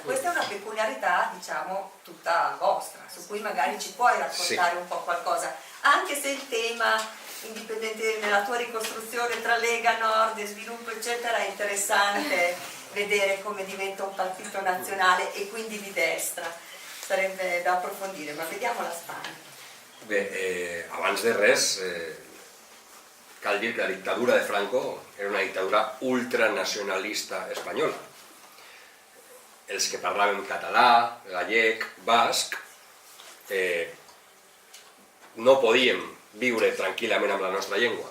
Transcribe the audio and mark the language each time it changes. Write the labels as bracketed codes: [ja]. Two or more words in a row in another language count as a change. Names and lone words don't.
[it] Questa è una peculiarità, diciamo, tutta vostra, su cui magari ci puoi raccontare un po' qualcosa, anche se il tema indipendente nella tua ricostruzione tra Lega Nord e sviluppo eccetera è interessante vedere come diventa un partito nazionale e quindi di destra, sarebbe da approfondire, ma vediamo la Spagna. [ca] Bé, abans de res cal dir que la dictadura de Franco era una dictadura ultranacionalista espanyola. Els que parlàvem català, gallec, basc, no podíem viure tranquil·lament amb la nostra llengua.